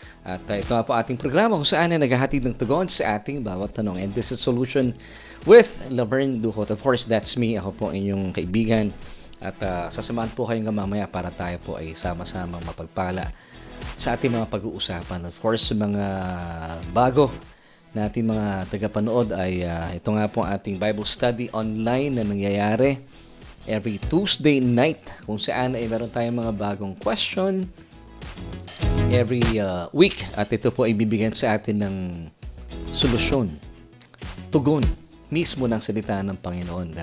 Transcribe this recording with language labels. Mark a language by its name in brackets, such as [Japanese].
[Filipino] At ito nga po ating programa kung saan ay naghahatid ng tugon sa ating bawat tanong. [English] And this is Solution with Laverne Ducot. Of course, that's me. [Filipino] Ako po inyong kaibigan. At sasamahan po kayong mamaya para tayo po ay sama-samang mapagpala sa ating mga pag-uusapan. [English] Of course, [Filipino] sa mga bago natin mga tagapanood ay ito nga po ating Bible Study Online na nangyayari [English] every Tuesday night [Filipino] kung saan ay meron tayong mga bagong question [English] every week [Filipino] at ito po ay bibigyan sa atin ng solusyon, tugon mismo ng salita ng Panginoon.